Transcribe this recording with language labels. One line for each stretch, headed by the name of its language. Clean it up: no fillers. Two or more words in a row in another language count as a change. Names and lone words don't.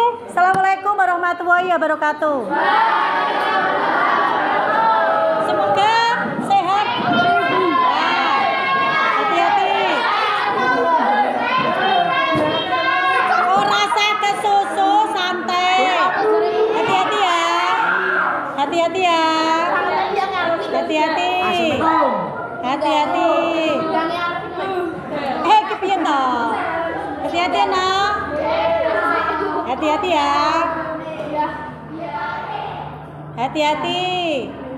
Arabic: Assalamualaikum warahmatullahi wabarakatuh.
Indonesian: Semoga sehat. Hati-hati. Oh, rasa ke susu santai. Hati-hati ya. Hati-hati ya. Hati-hati. Hati-hati.
Javanese: Kepiye to?
Indonesian: Hati-hati ya, Nak. Hati-hati ya. Hati-hati.